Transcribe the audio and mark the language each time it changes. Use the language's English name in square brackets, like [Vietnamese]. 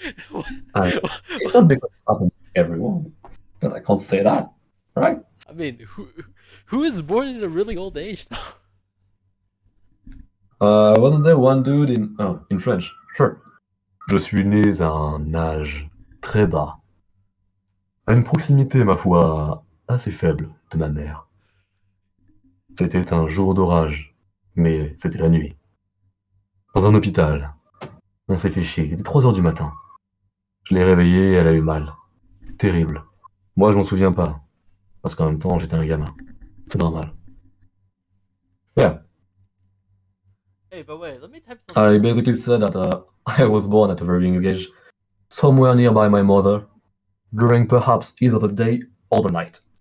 [English] What? It's not because it happens to everyone, but I can't say that, right? I mean, who is born in a really old age though? Wasn't there one dude in French? Sure. [French] Je suis né à un âge très bas, à une proximité, ma foi, assez faible de ma mère. C'était un jour d'orage, mais c'était la nuit. Dans un hôpital. On s'est fait chier, il était 3 heures du matin. Je l'ai réveillée et elle a eu mal. Terrible. Moi, je m'en souviens pas, parce qu'en même temps, j'étais un gamin. C'est normal. [English] Yeah. Hey, but wait, let me type something. I basically said that I was born at a very young age, somewhere nearby my mother, during perhaps either the day or the night.